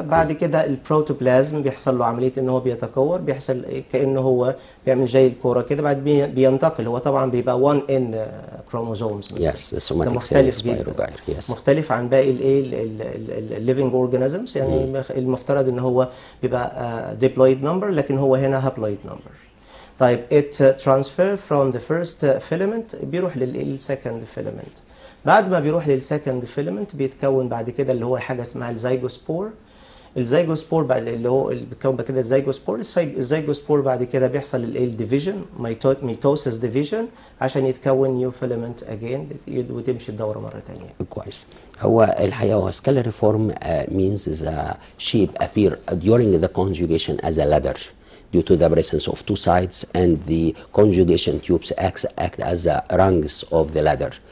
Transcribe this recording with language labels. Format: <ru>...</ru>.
<ar>بعد كده البروتوبلازم بيحصل له عمليه ان هو بيتكور، بيحصل كانه هو بيعمل زي الكوره كده، بعد بينتقل. هو طبعا بيبقى</ar> <en>1 in chromosomes.</en> <ar>ده مختلف جدا. مختلف عن باقي الليفنج اورجانيزمز. يعني المفترض ان هو بيبقى diploid number، لكن هو هنا haploid number.</ar> <en>طيب it transfer from the first filament</en> <ar>بيروح للسكند</ar> <en>filament.</en> <ar>بعد ما بيروح للسكند filament بيتكون بعد كده اللي هو حاجه اسمها الزيجوسبور. الزيجوسبور بعد اللي هو بيتكون كده الزيجوسبور بعد كده بيحصل الديفيجن ميتوسيس ديفيجن عشان يتكون نيو فيلامنت اجين وتمشي الدوره مره ثانيه. كويس. هو الحقيقه هو</ar> <en>scalariform means the shape appear during the conjugation as a ladder. due to the presence of two sides, and the conjugation tubes act as the rungs of the ladder.</en>